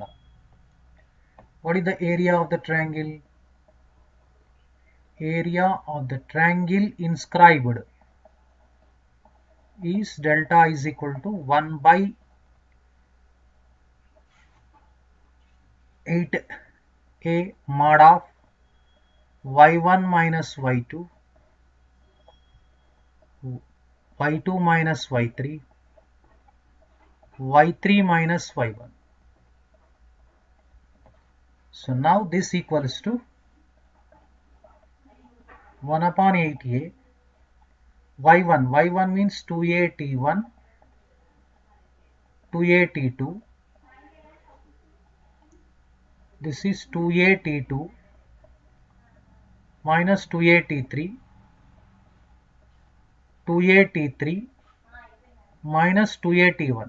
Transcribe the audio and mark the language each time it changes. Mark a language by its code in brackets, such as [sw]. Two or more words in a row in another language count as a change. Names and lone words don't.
[en] What is the area of the triangle? Area of the triangle inscribed is delta is equal to 1 by 8a mod of y1 minus y2, y2 minus y3, y3 minus y1. So now this equals to 1 upon 8a, y1 means 2a_t1, 2a_t2, this is 2a_t2 minus 2a_t3, 2a_t3 minus 2a_t1.